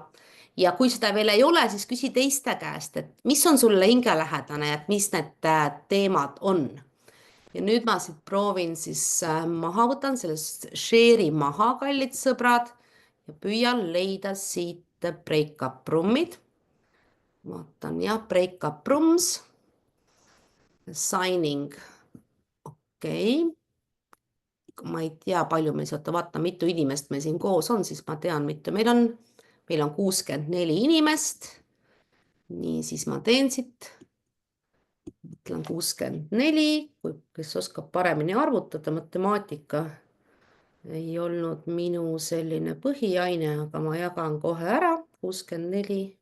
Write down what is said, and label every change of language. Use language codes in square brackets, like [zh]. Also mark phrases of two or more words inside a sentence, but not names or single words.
[et] Ja kui seda veel ei ole, siis küsi teiste käest, et mis on sulle hingelähedane, et mis need teemad on. Ja nüüd ma siit proovin siis maha võtan sellest share'i maha, kallid sõbrad, ja püüan leida siit [en] break-up room'id. [et] Vaatan jah, [en] break-up rooms, signing, [et] okei. Ma ei tea, palju meil saate vaata, mitu inimest meil siin koos on, siis ma tean, mitu meil on 64 inimest. Nii, siis ma teen siit. Mõtlen 64, kes oskab paremini arvutada, matemaatika ei olnud minu selline põhiaine, aga ma jagan kohe ära, 64.